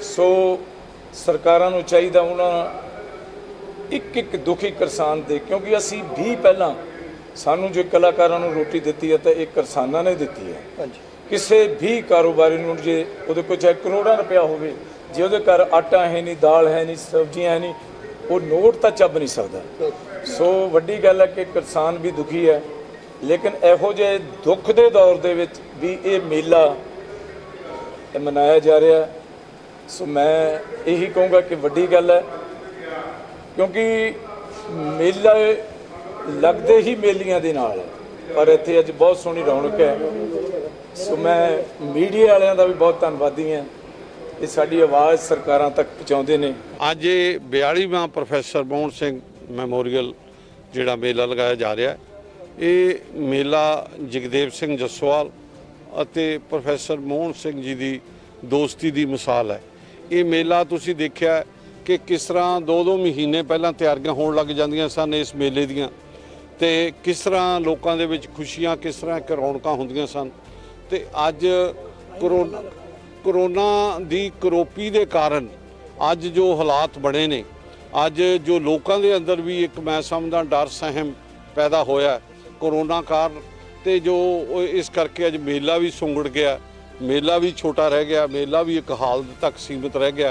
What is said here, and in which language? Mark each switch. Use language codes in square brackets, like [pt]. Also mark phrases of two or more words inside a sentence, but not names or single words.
[pa] ਸੋ ਸਰਕਾਰਾਂ ਨੂੰ ਚਾਹੀਦਾ ਉਨ੍ਹਾਂ ਇੱਕ ਦੁਖੀ ਕਿਸਾਨ ਦੇ, ਕਿਉਂਕਿ ਅਸੀ ਵੀ ਪਹਿਲਾ ਸਾਨੂੰ ਜੋ ਕਲਾਕਾਰਾਂ ਨੂੰ ਰੋਟੀ ਦਿੱਤੀ ਹੈ ਤੋ ਇੱਕ ਕਿਸਾਨਾਂ ਨੇ ਦਿੱਤੀ ਹੈ। ਕਿਸੀ ਵੀ ਕਾਰੋਬਾਰੀ ਨੂੰ ਜੇ ਉਹਦੇ ਕੋਲ ਚਾਹੇ ਕਰੋੜਾਂ ਰੁਪਇਆ ਹੋਵੇ, ਜੇ ਉਹਦੇ ਘਰ ਆਟਾ ਹੈ ਨਹੀਂ, ਦਾਲ ਹੈ ਨਹੀਂ, ਸਬਜ਼ੀਆਂ ਹੈ ਨਹੀਂ, ਵੋ ਨੋਟ ਤੋ ਚੱਬ ਨਹੀਂ ਸਕਤਾ। ਸੋ ਵੱਡੀ ਗੱਲ ਹੈ ਕਿ ਕਿਸਾਨ ਵੀ ਦੁਖੀ ਹੈ। ਲੇਕਿਨ ਇਹੋ ਜੇ ਦੁੱਖ ਕੇ ਦੌਰ ਦੇ ਵਿੱਚ ਵੀ ਯੇ ਮੇਲਾ ਮਨਾਇਆ ਜਾ ਰਿਹਾ ਹੈ। ਸੋ ਮੈਂ ਯਹੀ ਕਹੂੰਗਾ ਕਿ ਵੱਡੀ ਗੱਲ ਹੈ, ਕਿਉਂਕਿ ਮੇਲਾ ਲਗਤੇ ਹੀ ਮੇਲੀਆਂ ਦੇ ਨਾਲ ਹੈ, ਪਰ ਇੱਥੇ ਅੱਜ ਬਹੁਤ ਸੋਹਣੀ ਰੌਣਕ ਹੈ। ਸੋ ਮੈਂ ਮੀਡੀਆ ਵਾਲਿਆਂ ਦਾ ਵੀ ਬਹੁਤ ਧੰਨਵਾਦੀ ਹਾਂ, ਯੇ ਸਾਡੀ ਆਵਾਜ਼ ਸਰਕਾਰਾਂ ਤੱਕ ਪਹੁੰਚਾਉਂਦੇ ਨੇ। ਅੱਜ 42ਵਾਂ ਪ੍ਰੋਫੈਸਰ ਮੋਹਨ ਸਿੰਘ ਮੈਮੋਰੀਅਲ ਜਿਹੜਾ ਮੇਲਾ ਲਗਾਇਆ ਜਾ ਰਿਹਾ ਹੈ, ਯੇ ਮੇਲਾ ਜਗਦੇਵ ਸਿੰਘ ਜੱਸੋਵਾਲ ਅਤੇ ਪ੍ਰੋਫੈਸਰ ਮੋਹਨ ਸਿੰਘ ਜੀ ਕੀ ਦੋਸਤੀ ਕੀ ਮਿਸਾਲ ਹੈ। ਯੇ ਮੇਲਾ ਤੁਸੀਂ ਦੇਖਿਆ ਕਿ ਕਿਸ ਤਰ੍ਹਾਂ 2-2 ਮਹੀਨੇ ਪਹਿਲਾਂ ਤਿਆਰੀਆਂ ਹੋਣ ਲੱਗ ਜਾਂਦੀਆਂ ਸਨ ਇਸ ਮੇਲੇ ਦੀਆਂ, ਤੇ ਕਿਸ ਤਰ੍ਹਾਂ ਲੋਕਾਂ ਦੇ ਵਿੱਚ ਖੁਸ਼ੀਆਂ, ਕਿਸ ਤਰ੍ਹਾਂ ਰੌਣਕਾਂ ਹੁੰਦੀਆਂ ਸਨ। ਤੇ ਅੱਜ ਕਰੋਨਾ ਦੀ ਕਰੋਪੀ ਦੇ ਕਾਰਨ ਅੱਜ ਜੋ ਹਾਲਾਤ ਬਣੇ ਨੇ, ਅੱਜ ਜੋ ਲੋਕਾਂ ਦੇ ਅੰਦਰ ਵੀ ਇੱਕ ਮੈਂ ਸਮਝਦਾ ਡਰ ਸਹਿਮ ਪੈਦਾ ਹੋਇਆ ਕਰੋਨਾ ਕਾਰਨ, ਤੇ ਜੋ ਇਸ ਕਰਕੇ ਅੱਜ ਮੇਲਾ ਵੀ ਸੁੰਗੜ ਗਿਆ, ਮੇਲਾ ਵੀ ਛੋਟਾ ਰਹਿ ਗਿਆ, ਮੇਲਾ ਵੀ ਇੱਕ ਹਾਲ ਤੱਕ ਸੀਮਿਤ ਰਹਿ ਗਿਆ।